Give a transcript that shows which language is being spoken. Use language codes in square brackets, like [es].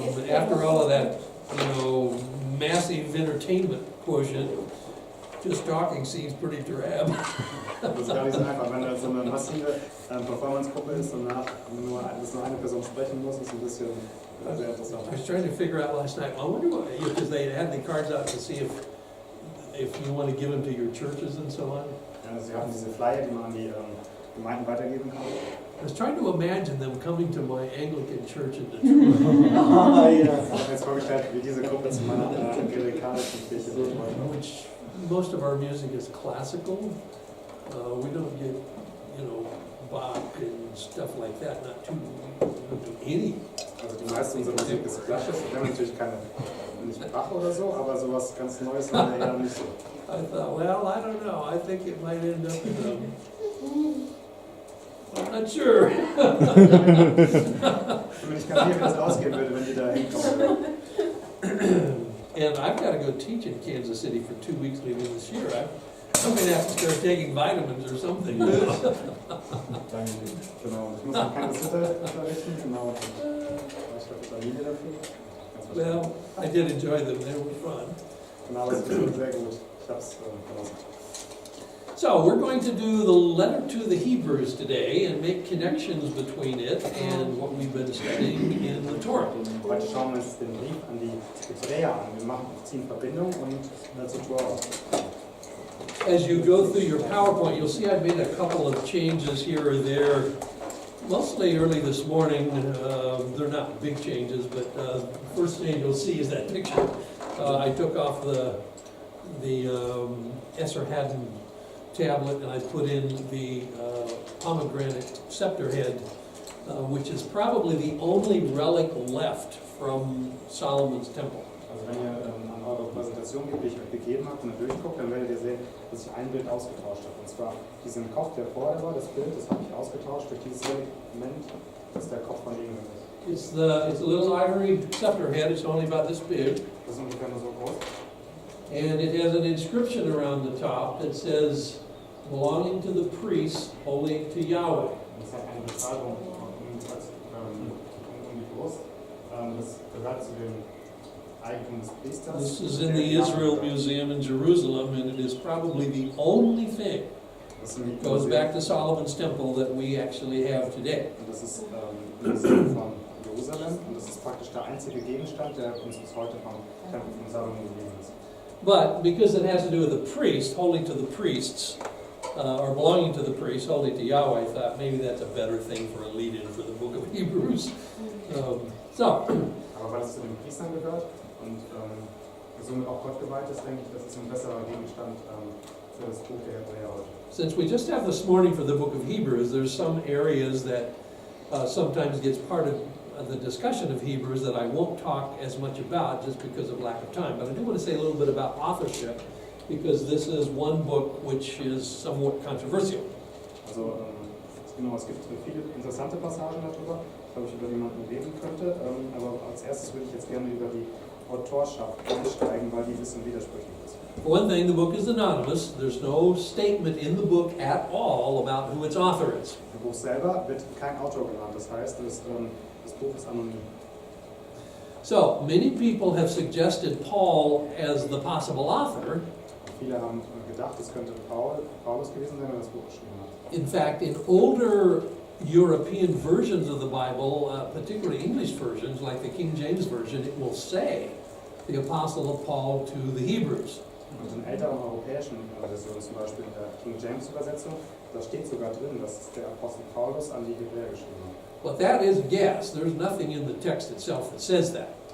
[en] After all of that, massive entertainment quotient, just talking seems pretty drab. [de] Das ist gar nicht so einfach, wenn da so eine massive Performance-Gruppe ist und danach nur eine Person sprechen muss, ist ein bisschen sehr interessant. [en] I was trying to figure out last night, I wonder what, because they had the cards out to see if you want to give them to your churches and so on. [de] Ja, sie haben diese Flyer, die man an die Gemeinden weitergeben kann. [en] I was trying to imagine them coming to my Anglican church in Detroit. [de] Ja. Ich habe mir jetzt vorgestellt, wie diese Gruppe zu meiner anglikanischen Kirche wird. [en] Which most of our music is classical. We don't get, Bach and stuff like that. Not too, we don't do any. [de] Also die meiste unserer Musik ist klassisch. Wir haben natürlich nicht Bach oder so, aber sowas ganz Neues haben wir eher nicht so. [en] I thought, well, I don't know. I think it might end up in I'm not sure. [de] Ich bin nicht ganz sicher, wie das ausgehen würde, wenn die da hinkommen würden. [en] And I've got to go teach in Kansas City for 2 weeks leaving this year. I'm going to have to start taking vitamins or something. [de] Genau, ich muss in Kansas City unterrichten, genau. Ich habe Familie dafür. [en] Well, I did enjoy them. They were fun. [de] Genau, das ist sehr gut. Ich habe es genossen. [en] So we're going to do the letter to the Hebrews today and make connections between it and what we've been studying in the Torah. [de] Heute schauen wir uns den Brief an die Hebräer an. Wir ziehen Verbindung und zur Torah. [en] As you go through your PowerPoint, you'll see I've made a couple of changes here or there, mostly early this morning. They're not big changes, but first thing you'll see is that picture. I took off the Esarhaddon tablet and I put in the pomegranate scepter head, which is probably the only relic left from Solomon's temple. [de] Also wenn ihr an eure Präsentation geht, die ich euch gegeben habe, und durchguckt, dann werdet ihr sehen, dass ich ein Bild ausgetauscht habe. Und zwar diesen Kopf, der vorher war, das Bild, das habe ich ausgetauscht durch dieses Element, das ist der Kopf von ihm. [en] It's a little ivory scepter head. It's only about this big. [de] Das ist ungefähr nur so groß. [en] And it has an inscription around the top that says, belonging to the priests, holy to Yahweh. [de] Das hat eine Beschreibung die Brust. Das gehört zu dem Eigentum des Priesters. [en] This is in the Israel Museum in Jerusalem, and it is probably the only thing that goes back to Solomon's temple that we actually have today. [de] Und das ist im Museum von Jerusalem, und das ist praktisch der einzige Gegenstand, der uns bis heute vom Tempel von Salomon gegeben ist. [en] But because it has to do with the priest, holy to the priests, or belonging to the priest, holy to Yahweh, I thought maybe that's a better thing for a lead-in for the book of Hebrews. [de] Aber weil es zu den Priestern gehört und somit auch Gott geweiht ist, denke ich, das ist ein besserer Gegenstand für das Buch der Hebräer heute. [en] Since we just have this morning for the book of Hebrews, there's some areas that sometimes gets part of the discussion of Hebrews that I won't talk as much about just because of lack of time. But I do want to say a little bit about authorship, because this is one book which is somewhat controversial. [de] Also genau, es gibt viele interessante Passagen darüber, glaube ich, über die man reden könnte. Aber als erstes würde ich jetzt gerne über die Autorschaft einsteigen, weil die ein bisschen widersprüchlich ist. [en] For one thing, the book is anonymous. There's no statement in the book at all about who its author is. [de] Im Buch selber wird kein Autor genannt, das heißt, das Buch ist anonym. [en] So, many people have suggested Paul as the possible author. [de] Viele haben gedacht, es könnte Paulus gewesen sein, der das Buch geschrieben hat. [en] In fact, in older European versions of the Bible, particularly English versions, like the King James Version, it will say the Apostle of Paul to the Hebrews. [de] Und in älteren europäischen Versionen, zum Beispiel in der King James Übersetzung, da steht sogar drin, dass der Apostel Paulus an die Hebräer geschrieben hat. [en] But that is a guess. There's nothing in the text itself that says that.